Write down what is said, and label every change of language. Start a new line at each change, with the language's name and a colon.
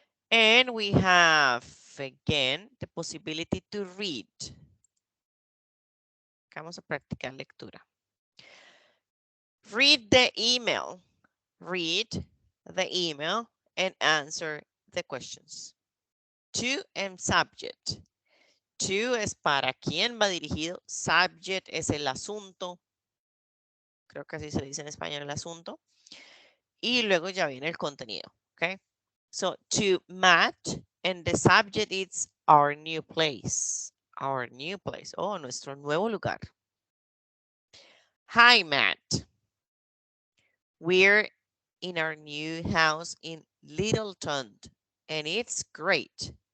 English: And we have, again, the possibility to read.
Spanish: Vamos a practicar lectura.
English: Read the email. Read the email and answer the questions. To and subject.
Spanish: To es para quién va dirigido. Subject es el asunto. Creo que así se dice en español el asunto. Y luego ya viene el contenido.
English: Okay. So to Matt and the subject is our new place. Our new place.
Spanish: Oh, nuestro nuevo lugar.
English: Hi, Matt. We're in our new house in Littleton, and it's great.